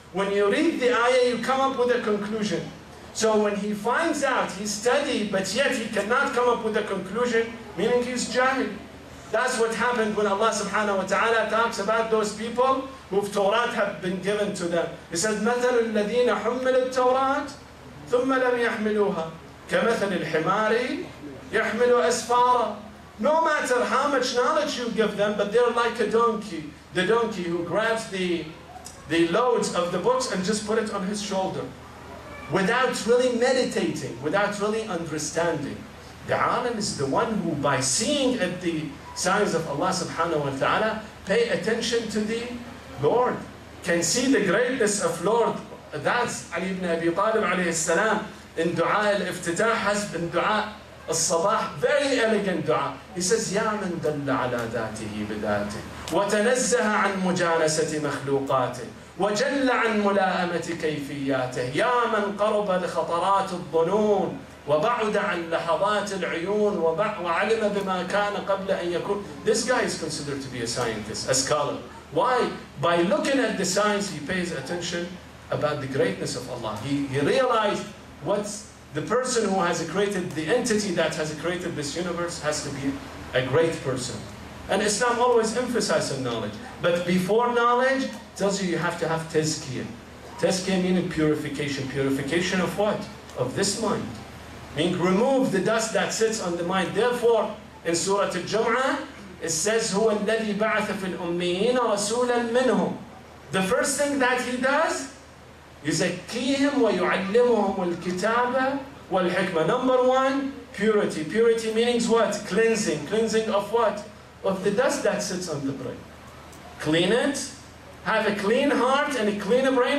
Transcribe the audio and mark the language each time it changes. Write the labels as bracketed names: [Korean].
[English] When you read the ayah, you come up with a conclusion. So when he finds out, he studied, but yet he cannot come up with a conclusion, meaning he's jahil. That's what happened when Allah subhanahu wa ta'ala talks about those people whose Torah have been given to them. He said, [Arabic] مَثَلُ الَّذِينَ حُمِّلُوا التَّوْرَاةِ ثُمَّ لَمْ يَحْمِلُوهَا كَمَثَلِ الْحِمَارِ يَحْمِلُ أَسْفَارًا. [English] No matter how much knowledge you give them, but they're like a donkey. The donkey who grabs the loads of the books and just put it on his shoulder. Without really meditating, without really understanding. The alim is the one who, by seeing at the signs of Allah subhanahu wa ta'ala, pay attention to the Lord, can see the greatness of Lord. That's Ali ibn Abi Talib alayhi salam in dua al-iftitah, has in dua al-sabah, very elegant dua. He says, [Arabic] Ya man dalla ala dhatihi bidhatih, wa tanazzaha an mujanasati makhluqatih, وجل عن ملائمة كيفياته يا من قرب لخطرات الظنون وبعد عن لحظات العيون وعلم بما كان قبل أن يكون. [English] This guy is considered to be a scientist, a scholar. Why? By looking at the science, he pays attention about the greatness of Allah. He realized what's the person who has created, the entity that has created this universe has to be a great person. And Islam always emphasizes on knowledge. But before knowledge, tells you have to have tazkiyah. Tazkiyah meaning purification. Purification of what? Of this mind. Meaning remove the dust that sits on the mind. Therefore, in Surah Al-Jum'ah, it says, [Arabic] هُوَ الَّذِي بَعَثَ فِي الْأُمِّيِّينَ رَسُولًا مِّنْهُمْ. [English] The first thing that he does, [Arabic] يُزَكِّيهِمْ وَيُعَلِّمُهُمُ الْكِتَابَ وَالْحِكْمَةِ. [English] Number one, purity. Purity means what? Cleansing. Cleansing of what? Of the dust that sits on the brain. Clean it, have a clean heart and a clean brain.